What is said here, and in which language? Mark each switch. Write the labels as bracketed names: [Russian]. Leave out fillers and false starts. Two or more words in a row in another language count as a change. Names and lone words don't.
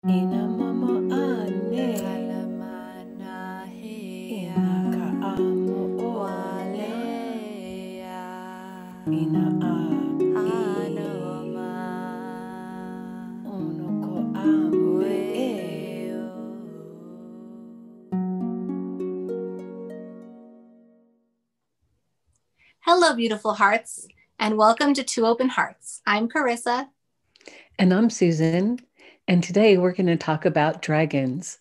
[English] Ina mama ane ina ka amo ole ina a ono ko ame e. Hello, beautiful hearts, and welcome to Two Open Hearts. I'm Carissa. And I'm Susan, and today we're going to talk about dragons.